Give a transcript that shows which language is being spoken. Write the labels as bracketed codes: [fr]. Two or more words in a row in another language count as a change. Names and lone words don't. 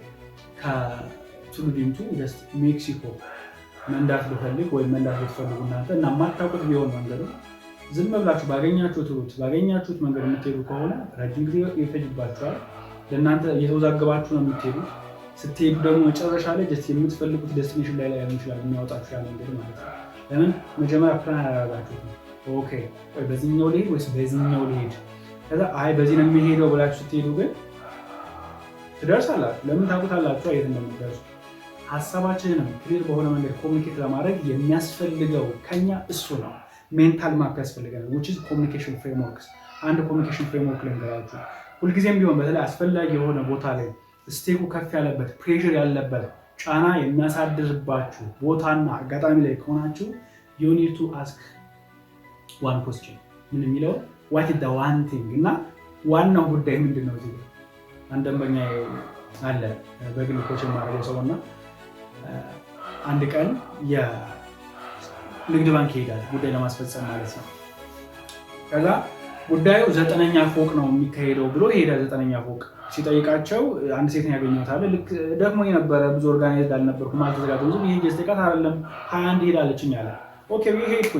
[am] ከቱሉ ዲምቱ ጀስት ሜክሲኮ መንዳት ብፈልግ ወይም መንዳት ብትፈልጉ እናንተ እና የማታውቁት ቢሆን መንገዱ ዝም ብላችሁ ባገኛችሁት መንገድ የምትሄዱ ከሆነ ረጅም ጊዜ ይፈጅባችኋል። ለእናንተ እየተወዛገባችሁ ነው የምትሄዱት። ስትሄዱ ደግሞ መጨረሻ ላይ ጀስት የምትፈልጉት ዴስቲኔሽን ላይ ላይሆን ይችላል የሚያወጣችሁ ያ መንገድ ማለት ነው። ለምን መጀመሪያ ፕላን ያደረጋችሁት ነው። ኦኬ በዚህኛው ልሄድ ወይስ በዚህኛው ልሄድ፣ ከዛ አይ በዚህ ነው የሚሄደው ብላችሁ ስትሄዱ ግን ትደርሳላችሁ። ለምን ታውቁታላችሁ የት እንደምትደርሱ። ሀሳባችንን ክሊር በሆነ መንገድ ኮሚኒኬት ለማድረግ የሚያስፈልገው ከኛ እሱ ነው። [en] mental map [am] ያስፈልገናል [en] which is communication frameworks። [am] አንድ [en] communication framework [am] ላይ እንገራችሁ ሁልጊዜም ቢሆን በተለይ አስፈላጊ የሆነ ቦታ ላይ ስቴኩ ከፍ ያለበት ፕሬሽር ያለበት ጫና የሚያሳድርባችሁ ቦታና አጋጣሚ ላይ ከሆናችሁ [en] you need to ask one question። [am] ምን የሚለው [en] what is the one thing [am] እና ዋናው ጉዳይ ምንድነው? እዚህ አንድ ደንበኛ አለ በግል ኮች የማደርገው ሰውና አንድ ቀን የንግድ ባንክ ይሄዳል ጉዳይ ለማስፈጸም ማለት ነው። ከዛ ጉዳዩ 9ኛ ፎቅ ነው የሚካሄደው ብሎ ይሄዳል። 9ኛ ፎቅ ሲጠይቃቸው አንድ ሴት ነው ያገኘሁት አለ። ልክ ደግሞ የነበረ ብዙ ኦርጋናይዝ አልነበርኩም አልተዘጋጀሁም። ይሄ ጀስቲካት አይደለም 21 ሄዳለችኝ አለ። ኦኬ ሄድኩኝ።